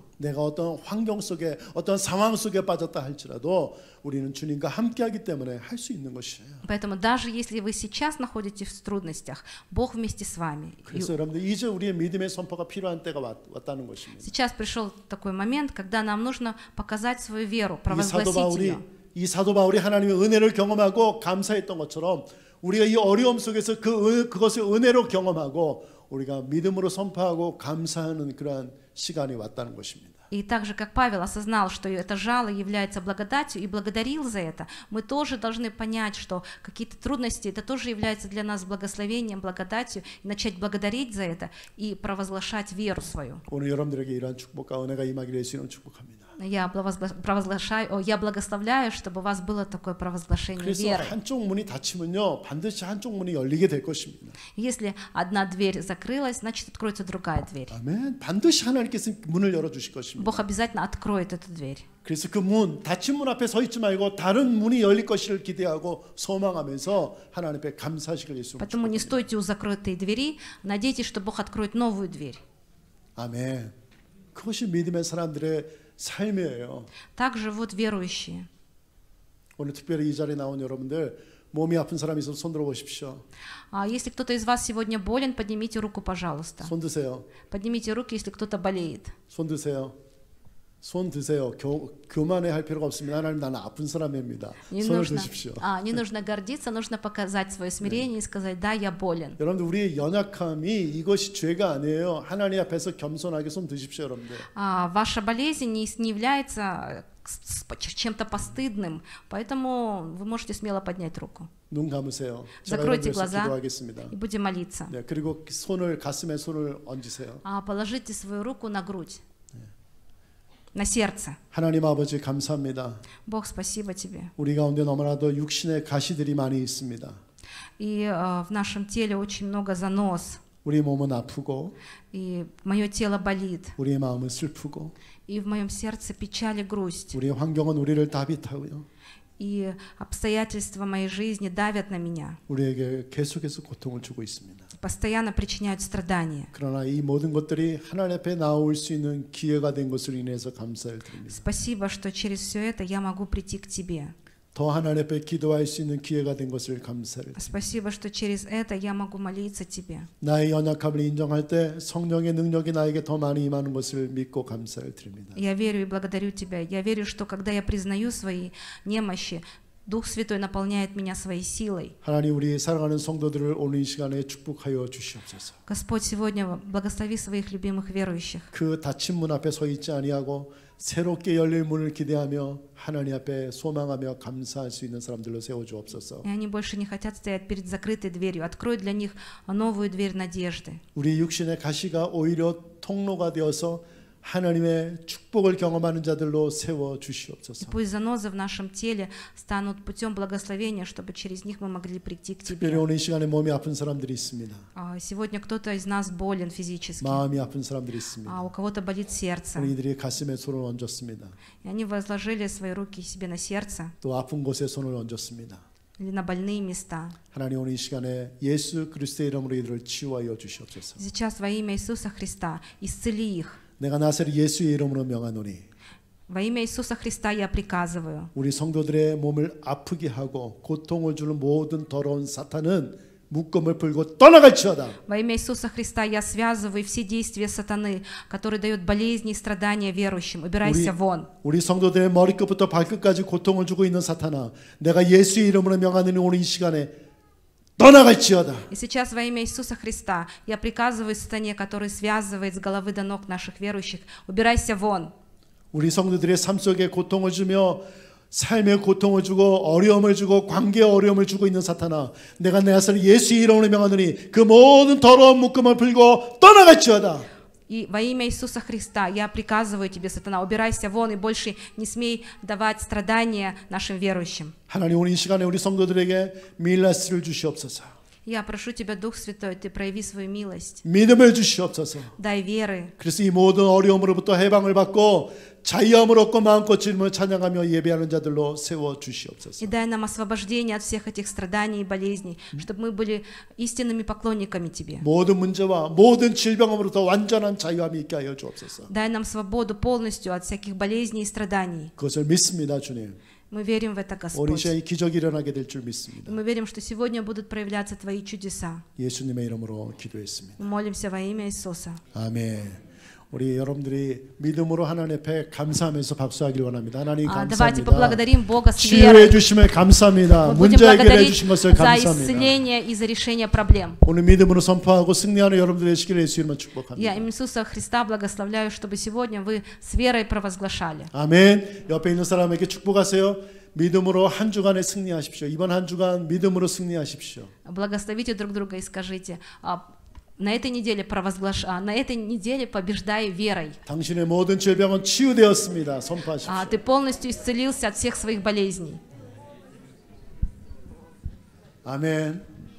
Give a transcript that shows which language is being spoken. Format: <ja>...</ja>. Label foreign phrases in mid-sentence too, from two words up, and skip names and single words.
<ko>내가 어떤 환경 속에 어떤 상황 속에 빠졌다 할지라도 우리는 주님과 함께하기 때문에 할 수 있는 것이에요.</ko> <ru>Поэтому даже если вы сейчас находитесь в трудностях, Бог вместе с вами.</ru> <ko>그래서 여러분들 이제 우리의 믿음의 선포가 필요한 때가 왔다는 것입니다.</ko> <ru>Сейчас пришел такой момент, когда нам нужно показать свою веру,</ru> <ko>이 사도</ko> <ru>провозгласить ее.</ru> <ko>이 사도 바울이 하나님의 은혜를 경험하고 감사했던 것처럼 우리가 이 어려움 속에서 그것을 은혜로 경험하고 우리가 믿음으로 선포하고 감사하는 그러한 시간이 왔다는 것입니다.</ko> <ru>И так же, как Павел осознал, что это жало является благодатью и благодарил за это, мы тоже должны понять, что какие-то трудности, это тоже является для нас благословением, благодатью, и начать благодарить за это и провозглашать веру свою.</ru> <ko>오늘 여러분들에게 이러한 축복과 은혜가 임하기를 예수님으로 축복합니다.</ko> <ru>Я благословляю, чтобы у вас было такое провозглашение</ru> <ko>그래서</ko> <ru>веры.</ru> <ko>한쪽 문이 닫히면요 반드시 한쪽 문이 열리게 될 것입니다.</ko> <ru>Если одна дверь закрылась, значит откроется другая дверь.</ru> <ko>아멘. 반드시 하나님께서 문을 열어 주실 것입니다.</ko> <ru>Бог обязательно откроет эту дверь.</ru> <ko>그래서 그 문, 닫힌 문 앞에 서 있지 말고 다른 문이 열릴 것을 기대하고 소망하면서 하나님 앞에 감사하시길 예수님으로</ko> <ru>Поэтому не</ru> <ko>축복합니다.</ko> <ru>стойте у закрытой двери, надейтесь, что Бог откроет новую дверь.</ru> <ko>아멘. 그것이 믿음의 사람들의 삶이에요.</ko> <ru>Так живут верующие.</ru> <ko>오늘 특별히 이 자리에 나온 여러분들 몸이 아픈 사람이 있어서 손 들어 보십시오.</ko> <ru>Если кто-то из вас сегодня болен, поднимите руку, пожалуйста.</ru> <ko>손 드세요.</ko> <ru>Поднимите руки, если кто-то болеет.</ru> <ko>손 드세요. 손 드세요. 교만해 할 필요가 없습니다. 하나님 나는 아픈 사람입니다. 손을 드십시오.</ko> <ru>Не нужно гордиться, нужно показать свое смирение и сказать: да, я болен.</ru> <ko>여러분들 우리의 연약함이 이것이 죄가 아니에요. 하나님 앞에서 겸손하게 손 드십시오, 여러분들.</ko> <ru>Ваша болезнь не является чем-то постыдным, поэтому вы можете смело поднять руку.</ru> <ko>눈 감으세요. 제가</ko> <ru>Закройте</ru> <ko>여러분에서</ko> <ru>глаза</ru> <ko>기도하겠습니다.</ko> <ru>и будем молиться.</ru> <ko>네, 그리고 가슴에 손을 얹으세요.</ko> <ru>Положите свою руку на грудь, на сердце.</ru> <ko>하나님 아버지 감사합니다.</ko> <ru>Бог, спасибо тебе.</ru> <ko>우리 가운데 너무나도 육신의 가시들이 많이 있습니다.</ko> <ru>И в нашем теле очень много занос,</ru> <ko>우리 몸은 아프고</ko> <ru>и мое тело болит,</ru> <ko>우리의 마음은 슬프고</ko> <ru>и в моем сердце печаль и грусть,</ru> <ko>우리의 환경은 우리를 다빗하고요.</ko> <ru>и обстоятельства моей жизни давят на меня,</ru> <ko>우리에게 계속해서 고통을 주고 있습니다.</ko> <ru>постоянно причиняют страдания.</ru> <ko>그러나 이 모든 것들이 하나님 앞에 나올 수 있는 기회가 된 것을 인해서 감사를 드립니다.</ko> <ru>Спасибо, что через все это я могу прийти к тебе.</ru> <ko>더 하나님 앞에 기도할 수 있는 기회가 된 것을 감사를 드립니다.</ko> <ru>Спасибо, что через это я могу молиться тебе.</ru> <ko>나의 연약함을 인정할 때 성령의 능력이 나에게 더 많이 임하는 것을 믿고 감사를 드립니다.</ko> <ru>Я верю и благодарю тебя. Я верю, что когда я признаю свои немощи, Дух Святой наполняет меня своей силой.</ru> <ko>하나님 우리 사랑하는 성도들을 오늘 이 시간에 축복하여 주시옵소서.</ko> <ru>Господь, сегодня благослови своих любимых верующих.</ru> <ko>그 닫힌 문 앞에 서 있지 아니하고 새롭게 열릴 문을 기대하며 하나님 앞에 소망하며 감사할 수 있는 사람들로 세워 주옵소서.</ko> <ru>И они больше не хотят стоять перед закрытой дверью. Открой для них новую дверь надежды.</ru> <ko>우리 육신의 가시가 오히려 통로가 되어서 하나님의 축복을 경험하는 자들로 세워 주시옵소서.</ko> <ru>И пусть занозы в нашем теле станут путем благословения, чтобы через них мы могли прийти к</ru> <ko>특별히</ko> <ru>тебе.</ru> <ko>오늘 이 시간에 몸이 아픈 사람들이 있습니다.</ko> <ru>Сегодня кто-то из нас болен физически,</ru> <ko>마음이 아픈 사람들이</ko> <ru>а</ru> <ko>있습니다.</ko> <ru>у кого-то болит сердце.</ru> <ko>우리들이 가슴에 손을 얹었습니다.</ko> <ru>И они возложили свои руки себе на сердце</ru> <ko>또 아픈 곳에 손을 얹었습니다.</ko> <ru>или на больные места.</ru> <ko>하나님 오늘 이 시간에 예수 그리스도의 이름으로 이들을 치유하여 주시옵소서.</ko> <ru>Сейчас во имя Иисуса Христа исцели их.</ru> <ko>내가 나사렛 예수의 이름으로 명하노니</ko> <ru>Во имя Иисуса Христа я приказываю.</ru> <ko>우리 성도들의 몸을 아프게 하고 고통을 주는 모든 더러운 사탄은 묶음을 풀고 떠나갈지어다.</ko> <ru>Во имя Иисуса Христа я связываю все действия сатаны, который дает болезни и страдания верующим. Убирайся вон.</ru> <ko>우리 성도들의 머리끝부터 발끝까지 고통을 주고 있는 사탄아, 내가 예수의 이름으로 명하노니 오늘 이 시간에 떠나갈지어다.</ko> <ru>И сейчас во имя Иисуса Христа я приказываю сатане, который связывает с головы до ног наших верующих, убирайся вон.</ru> <ko>우리 성도들의 삶 속에 고통을 주며 삶에 고통을 주고 어려움을 주고 관계에 어려움을 주고 있는 사탄아, 내가 내 아들 예수의 이름으로 명하노니 그 모든 더러운 묶음을 풀고 떠나갈지어다.</ko> <ru>И во имя Иисуса Христа я приказываю тебе, сатана, убирайся вон и больше не смей давать страдания нашим верующим.</ru> <ko>하나님 오늘 이 시간에 우리 성도들에게 밀라스를 주시옵소서.</ko> <ru>Я прошу тебя, Дух Святой, ты прояви свою милость,</ru> <ko>믿음을 주시옵소서.</ko> <ru>дай веры.</ru> <ko>그래서 이 모든 어려움으로부터 해방을 받고 자유함을 얻고 마음껏 주님을 찬양하며 예배하는 자들로 세워 주시옵소서.</ko> <ru>И дай нам освобождение от всех этих страданий и болезней, чтобы мы были истинными поклонниками тебе.</ru> <ko>모든 문제와 모든 질병으로부터 완전한 자유함이 있게 하여 주옵소서.</ko> <ru>Дай нам свободу полностью от всяких болезней и страданий.</ru> <ko>그것을 믿습니다, 주님.</ko> <ru>Мы верим в это,</ru> <ko>오늘</ko> <ru>Господь.</ru> <ko>시간에 기적이 일어나게 될 줄</ko> <ru>И</ru> <ko>믿습니다.</ko> <ru>мы верим, что сегодня будут проявляться Твои чудеса.</ru> <ko>예수님의 이름으로 기도했습니다.</ko> <ru>Мы молимся во имя Иисуса.</ru> <ko>아멘. 우리 여러분들이 믿음으로 하나님 앞에 감사하면서 박수하기를 원합니다. 하나님</ko> <ru>Давайте</ru> <ko>감사합니다.</ko> <ru>поблагодарим Бога с</ru> <ko>치유해</ko> <ru>верой.</ru> <ko>주심을 감사합니다.</ko> <ru>Мы будем</ru> <ko>문제 해결해</ko> <ru>благодарить</ru> <ko>주신 것을</ko> <ru>за</ru> <ko>감사합니다.</ko> <ru>исцеление и за решение проблем.</ru> <ko>오늘 믿음으로 선포하고 승리하는 여러분들의 시기를 예수 이름으로</ko> <ru>Я</ru> <ko>축복합니다.</ko> <ru>имя Иисуса Христа благословляю, чтобы сегодня вы с верой провозглашали.</ru> <ko>아멘. 옆에 있는 사람에게 축복하세요. 믿음으로 한 주간에 승리하십시오. 이번 한 주간 믿음으로 승리하십시오.</ko> <ru>Благословите друг друга и скажите: на этой неделе на этой неделе побеждай верой.</ru> <ko>당신의 모든 질병은 치유되었습니다. 선포하십시오.</ko> <ru>Ты полностью исцелился от всех своих болезней.</ru> <ko>아멘.</ko>